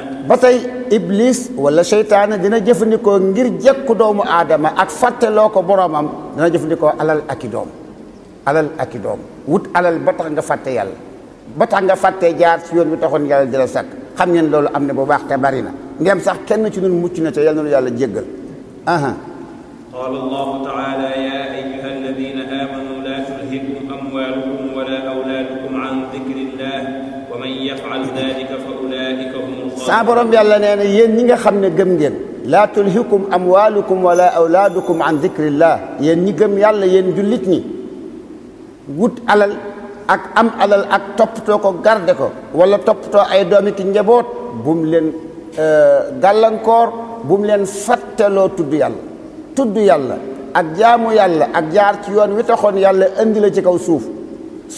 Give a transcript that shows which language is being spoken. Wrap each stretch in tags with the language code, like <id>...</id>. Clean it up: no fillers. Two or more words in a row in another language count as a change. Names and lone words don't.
<wo>ba tey iblis wala seytaane dina jëfandikoo ngir jekku doomu aadama ak fàtteloo ko boromam dina jëfandikoo alal ak i doom alal ak i doom wut alal ba tax nga fàtte yàlla ba tax nga fàtte jaar ci yoon bi taxoon yàlla di la sàkk xam ngeen loolu am na bu baax te bari na ngeen sax kenn ci ñun mucc na te yàlla na yàlla jéggal</wo> <ar>قال الله تعالى يا أيها الذين آمنوا لا تلهكم أموالكم ولا أولادكم عن ذكر الله ومن يفعل ذلك فأولئك هم الخاسرون</ar> <wo>saa borom yàlla nee na yéen ñi nga xam ne gëm ngeen</wo> <ar>لا تلهكم أموالكم ولا أولادكم عن ذكر الله</ar> <wo>yéen ñi gëm yàlla yéen jullit ñi wut alal ak am alal ak toppatoo ko garde ko wala toppatoo ay doomi ki njaboot bu mu leen gàllankoor bu mu leen fàtteloo tudd yàlla ak jaamu yàlla ak jaar ci yoon wi taxoon yàlla indi la ci kaw suuf su</wo>